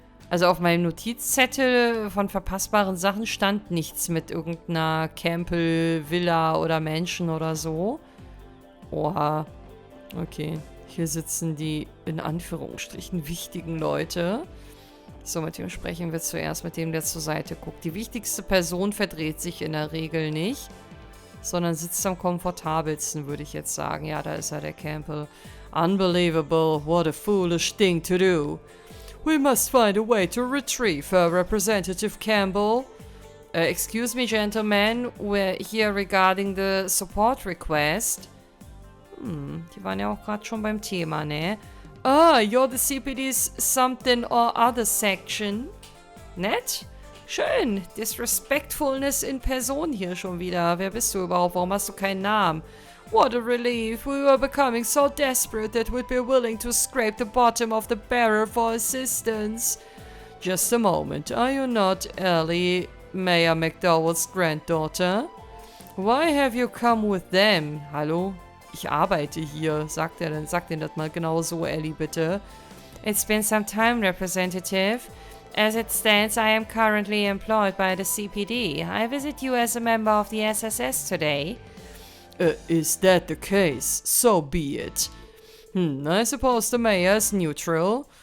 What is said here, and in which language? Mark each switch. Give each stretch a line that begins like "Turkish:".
German: Also auf meinem Notizzettel von verpassbaren Sachen stand nichts mit irgendeiner Campbell, Villa oder Mansion oder so. Oha. Okay. Hier sitzen die, in Anführungsstrichen, wichtigen Leute. So, mit dem sprechen wir zuerst, mit dem, der zur Seite guckt. Die wichtigste Person verdreht sich in der Regel nicht, sondern sitzt am komfortabelsten, würde ich jetzt sagen. Ja, da ist er, der Campbell.
English: Unbelievable, what a foolish thing to do. We must find a way to retrieve Representative Campbell. Excuse me, gentlemen, we're here regarding the support request.
German: Die waren ja auch gerade schon beim Thema, ne?
English: Ah, you're the CPD's something or other section.
German: Nett? Schön. Disrespectfulness in Person hier schon wieder. Wer bist du überhaupt? Warum hast du keinen Namen?
English: What a relief. We were becoming so desperate that we'd be willing to scrape the bottom of the barrel for assistance. Just a moment. Are you not Ellie, Mayor McDowell's granddaughter? Why have you come with them?
German: Hallo? Ich arbeite hier, sagt er dann. Sagt ihn das mal genau so, Ellie, bitte.
English: It's been some time, Representative. As it stands, I am currently employed by the CPD. I visit you as a member of the SSS today. Is that the case? So be it. I suppose the mayor is neutral.